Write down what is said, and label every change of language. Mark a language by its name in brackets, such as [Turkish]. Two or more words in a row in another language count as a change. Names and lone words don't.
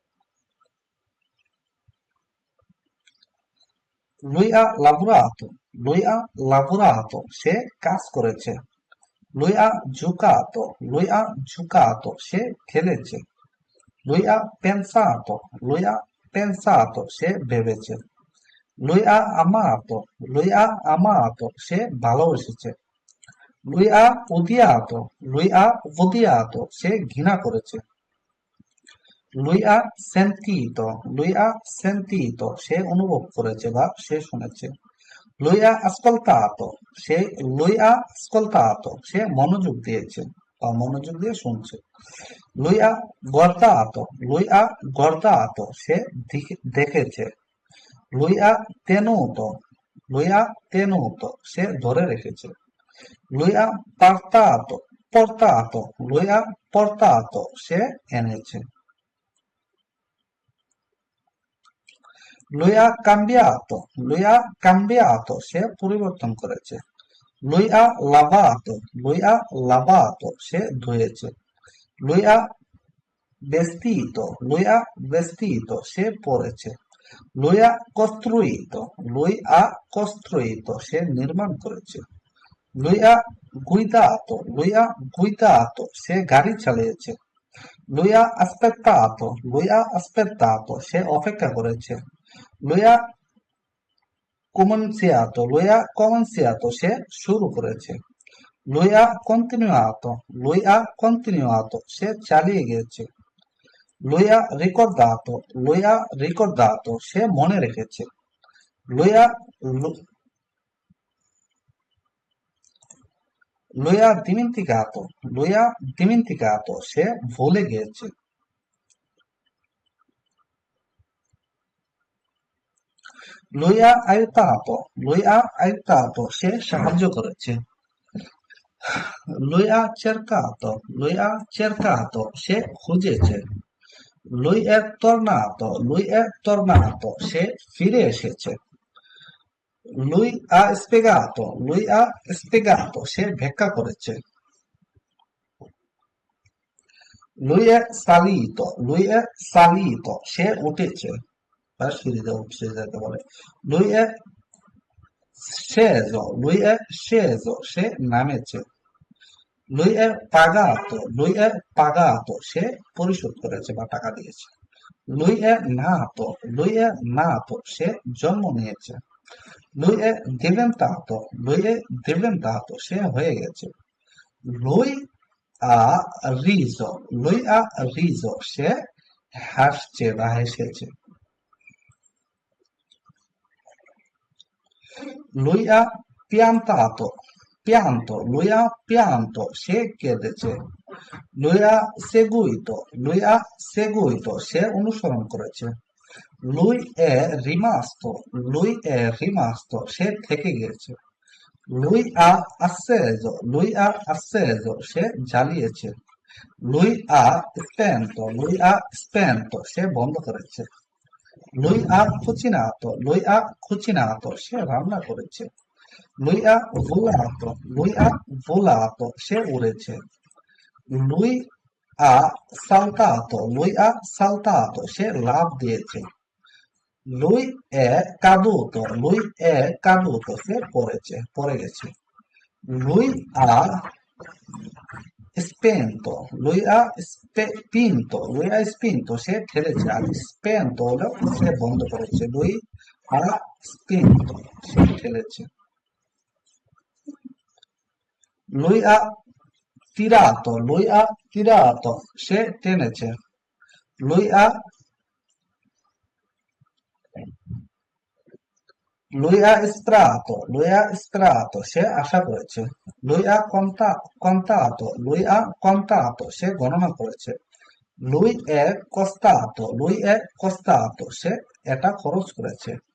[Italian] Lui ha lavorato, [Bangla] সে কাজ করেছে। [Italian] Lui ha giocato, [Bangla] সে খেলেছে। [Italian] Lui ha pensato, [Bangla] সে ভেবেছে। [Italian] Lui ha amato, [Bangla] সে ভালোবেসেছে। [Italian] Lui ha odiato, [Bangla] সে ঘৃণা করেছে। [Italian] Lui ha sentito, [Bangla] সে অনুভব করেছে বা সে শুনেছে। [Italian] Lui ha ascoltato, সে Lui ha ascoltato, [Bangla] সে মনোযোগ দিয়েছে। বা মনোযোগ দিয়ে শুনছে। [Italian] lui ha guardato, lui ha guardato, [Bangla] সে দেখেছে। [Italian] lui ha tenuto, lui ha tenuto, [Bangla] সে ধরে রেখেছে। [Italian] lui ha portato, portato, lui ha portato, [Bangla] সে এনেছে। [Italian] lui ha cambiato, lui ha cambiato, [Bangla] সে পরিবর্তন করেছে। [Italian] lui ha lavato, lui ha lavato, [Bangla] সে ধুয়েছে। [Italian] lui ha vestito, [Bangla] সে পরেছে। [Italian] lui ha costruito, [Bangla] সে নির্মাণ করেছে। [Italian] lui ha guidato, [Bangla] সে গাড়ি চালিয়েছে। [Italian] lui ha aspettato, [Bangla] সে অপেক্ষা করেছে। [Italian] lui ha cominciato, [Bangla] সে শুরু করেছে। [Italian] lui ha continuato, [Bangla] সে চালিয়ে গেছে। [Italian] lui ha ricordato, [Bangla] সে মনে রেখেছে। [Italian] lui ha lui ha dimenticato, [Bangla] সে ভুলে গিয়েছে। [Italian] lui ha aiutato, [Bangla] সে সাহায্য করেছে। [Italian] lui ha cercato, [Bangla] সে খুঁজেছে। [Italian] lui è tornato, [Bangla] সে ফিরে এসেছে। [Italian] lui ha spiegato, [Bangla] সে ব্যাখ্যা করেছে। [Italian] lui è salito, [Bangla] সে উঠেছে বা সিঁড়িতে উঠছে যেতে বলে। [Italian] lui è sceso, [Bangla] সে নামেছে। [Italian] lui è pagato, [Bangla] সে পরিশোধ করেছে বা টাকা দিয়েছে। [Italian] lui è nato, [Bangla] সে জন্ম নিয়েছে। [Italian] lui è diventato, [Bangla] সে হয়ে গেছে। [Italian] lui lui ha riso, [Bangla] সে হাসছে বা হেসেছে। [Italian] lui ha lui ha pianto, [Bangla] সে কেঁদেছে। [Italian] lui ha seguito, [Bangla] সে অনুসরণ করেছে। [Italian] lui è rimasto, [Bangla] সে থেকে গেছে। [Italian] lui ha acceso, [Bangla] সে জ্বালিয়েছে। [Italian] lui ha spento, [Bangla] সে বন্ধ করেছে। [Italian] lui ha cucinato, [Bangla] সে রান্না করেছে। [Italian] lui ha volato, [Bangla] সে উড়েছে। [Italian] lui lui ha saltato, [Bangla] সে লাফ দিয়েছে। [Italian] lui è caduto, [Bangla] সে পড়ে গেছে। [Italian] lui ha lui ha spinto, [Bangla] সে ঠেলেছে। আর spento হলো সে বন্ধ করেছে। [Italian] lui ha spinto, [Bangla] সে ঠেলেছে। [Italian] lui ha tirato, [Bangla] সে টেনেছে। [Italian] lui ha lui ha sperato, [Bangla] সে আশা করেছে। [Italian] lui ha contato, [Bangla] সে গণনা করেছে। [Italian] lui è costato, [Bangla] সে এটা খরচ করেছে।